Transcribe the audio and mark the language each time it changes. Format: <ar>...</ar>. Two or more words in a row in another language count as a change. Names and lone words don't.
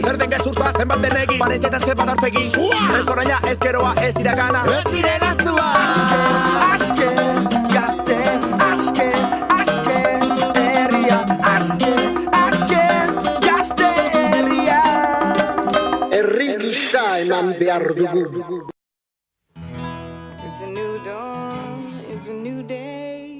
<eu>Zer den gezurtua, zenbat denegin, paretetan zenbat arpegi. Ez oraina, ez geroa, ez iragana, ez ziren aztua. Aske, gazte, aske, aske, herria. Aske, aske, gazte, herria. Herri gisa eman behar dugu.</eu> <en>It's a new dawn, it's a new day.</en>